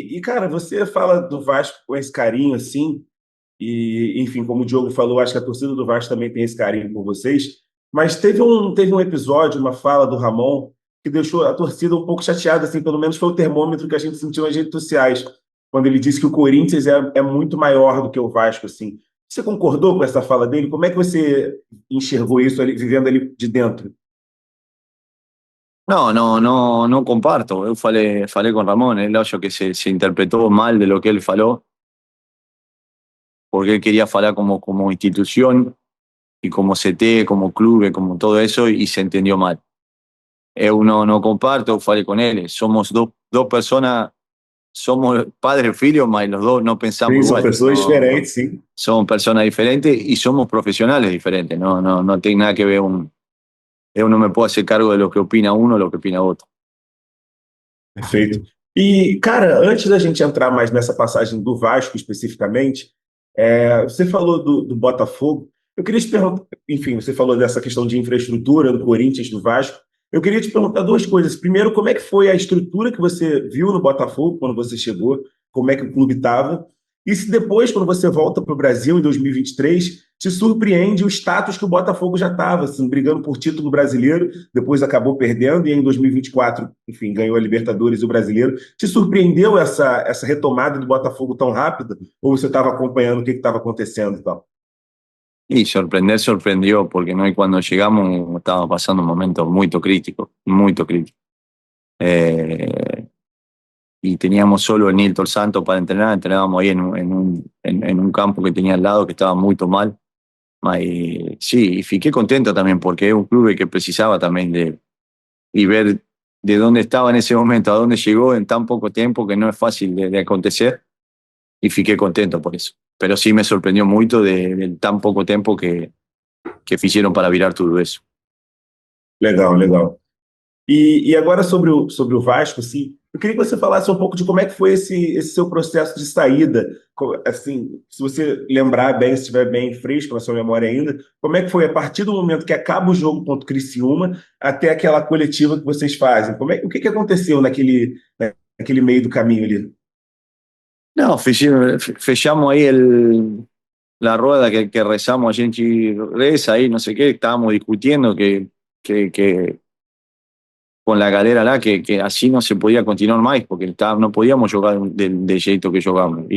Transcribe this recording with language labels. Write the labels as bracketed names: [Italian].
[Portuguese] Cara, você fala do Vasco com esse carinho, assim, e, enfim, como o Diogo falou, acho que a torcida do Vasco também tem esse carinho por vocês, mas teve um episódio, uma fala do Ramon, que deixou a torcida um pouco chateada, assim, pelo menos foi o termômetro que a gente sentiu nas redes sociais, quando ele disse que o Corinthians é muito maior do que o Vasco, assim. Você concordou com essa fala dele? Como é que você enxergou isso ali, vivendo ali de dentro? [Spanish] No comparto. Yo falé con Ramón, él acho que se interpretó mal de lo que él faló, porque él quería falar como institución y como CT, como club, como todo eso, y se entendió mal. Yo no comparto, yo falé con él. Somos dos personas, somos padre y filho, mas los dos no pensamos [Portuguese] Sim, são [Spanish] igual. [Portuguese] pessoas diferentes, sim. [Spanish] Somos personas diferentes y somos profesionales diferentes. No tiene nada que ver yo no me puedo hacer cargo de lo que opina uno o lo que opina otro. [Portuguese] Perfeito. E, cara, antes da gente entrar mais nessa passagem do Vasco especificamente, você falou do Botafogo. Eu queria te perguntar, enfim, você falou dessa questão de infraestrutura do Corinthians, do Vasco. Eu queria te perguntar duas coisas. Primeiro, como é que foi a estrutura que você viu no Botafogo quando você chegou? Como é que o clube estava? E se depois, quando você volta para o Brasil em 2023, te surpreende o status que o Botafogo já estava, assim, brigando por título brasileiro, depois acabou perdendo, e em 2024, enfim, ganhou a Libertadores e o Brasileiro. Te surpreendeu essa retomada do Botafogo tão rápida? Ou você estava acompanhando o que estava acontecendo e tal? [Spanish] Y sorprender sorprendió, porque no cuando llegamos estaba pasando un momento muy crítico, muy crítico. Y teníamos solo el Nilton Santos para entrenar, entrenábamos ahí en un campo que tenía al lado que estaba muy mal. Y sí, y fiqué contento también porque es un club que precisaba también y ver de dónde estaba en ese momento, a dónde llegó en tan poco tiempo, que no es fácil de acontecer, y fiqué contento por eso. Pero sí me sorprendió mucho de tan poco tiempo que hicieron para virar todo eso. [Portuguese] Legal, legal. E agora sobre o Vasco, assim, eu queria que você falasse um pouco de como é que foi esse seu processo de saída. Assim, se você lembrar bem, se estiver bem fresco na sua memória ainda, como é que foi a partir do momento que acaba o jogo contra o Criciúma até aquela coletiva que vocês fazem? O que aconteceu naquele meio do caminho ali? [Spanish] No, fechamos ahí la rueda que rezamos allí en Chirreza, ahí no sé qué, estábamos discutiendo que con la galera lá, que así no se podía continuar más, porque no podíamos jugar del jeito que jugamos.